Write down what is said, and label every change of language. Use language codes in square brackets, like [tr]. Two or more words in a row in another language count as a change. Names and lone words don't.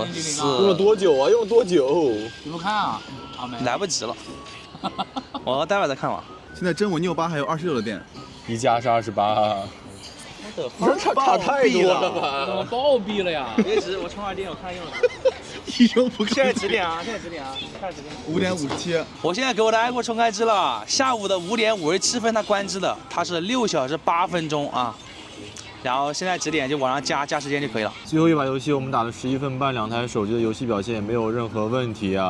[zh] 了多久啊？用了多久？你不看啊？沒來不及了。我待會再看吧。現在真我958還有26的電，一加是28。不是差太多了吧？怎麼暴斃了呀？別急，我充2電，我看用了。一聲不吭。現在幾點啊？開始幾點？5點57。我現在給我的 iQOO 充開機了，下午的5點57分它關機的，它是6小時8分鐘啊。然後現在幾點就往上加時間就可以了。最後一把遊戲我們打了11分半，2台手機的遊戲表現也沒有任何問題啊。